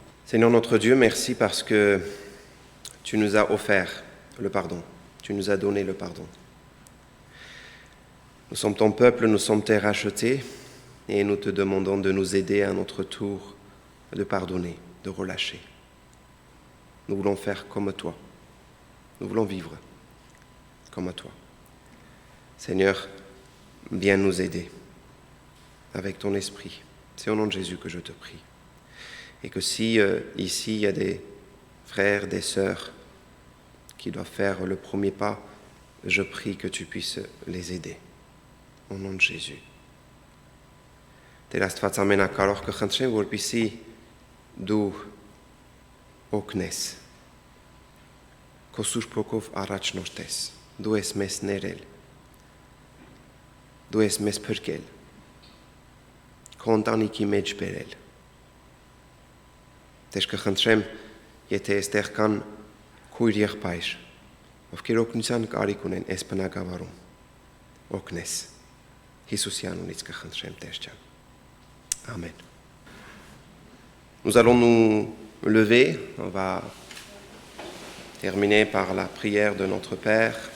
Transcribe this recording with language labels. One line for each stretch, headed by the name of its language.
French: Seigneur notre Dieu, merci parce que tu nous as offert le pardon, tu nous as donné le pardon. Nous sommes ton peuple, nous sommes tes rachetés, et nous te demandons de nous aider à notre tour, de pardonner, de relâcher. Nous voulons faire comme toi. Nous voulons vivre comme toi. Seigneur, viens nous aider avec ton esprit. C'est au nom de Jésus que je te prie. Et que si ici il y a des frères, des sœurs qui doivent faire le premier pas, je prie que tu puisses les aider. Au nom de Jésus.
Armenian: Տեր Աստված ամենակարող կխնդրեմ, որպեսզի դու օգնես, քո Սուրբ Հոգով առաջնորդես, դու ես մեզ ներել, դու ես մեզ փրկել, քո ընտանիքի մեջ բերել։ Տեր կխնդրեմ, եթե այստեղ կան քույր եղբայր, ովքեր օգնության կարիք ունեն այս բնակավարում, օգնես, Հիսուսի անունից կխնդրեմ, Տեր ջան։ Amen.
French: Nous allons nous lever. On va terminer par la prière de notre Père.